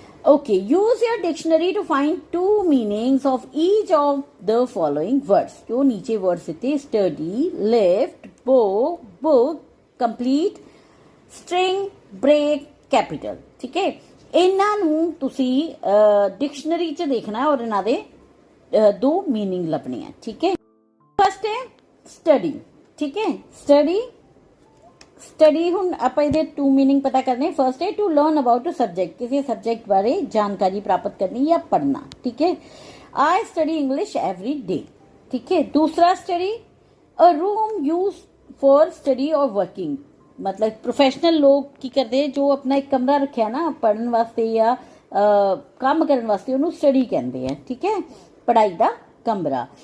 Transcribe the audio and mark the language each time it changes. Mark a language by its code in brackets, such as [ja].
[en] Okay, use your dictionary to find 2 meanings of each of the following words। [hi] जो नीचे words थे study, lift, bow, book, complete, string, break, capital, ठीक है। [pa] ਇਹਨਾਂ ਨੂੰ ਤੁਸੀਂ ਡਿਕਸ਼ਨਰੀ 'ਚ ਦੇਖਣਾ ਹੈ ਔਰ ਇਹਨਾਂ ਦੇ 2 मीनिंग ਲੱਭਣੇ ਆ, [hi] ठीक है। फर्स्ट है study, ठीक है। स्टडी [pa] ਹੁਣ ਆਪਾਂ ਇਹਦੇ [hi] 2 मीनिंग पता करने। फर्स्ट है [en] to learn about a subject, [hi] किसी सब्जेक्ट बारे जानकारी प्राप्त करनी या पढ़ना, ठीक है। [en] I study English every day, [hi] ठीक है। दूसरा study [en] a room use for study [hi] और वर्किंग, मतलब प्रोफेशनल लोग की करते जो अपना एक कमरा रखा ना पढ़ने वास्ते या काम करने वास्ते उन्होंने स्टडी कहते हैं, ठीक है, पढ़ाई का कमरा।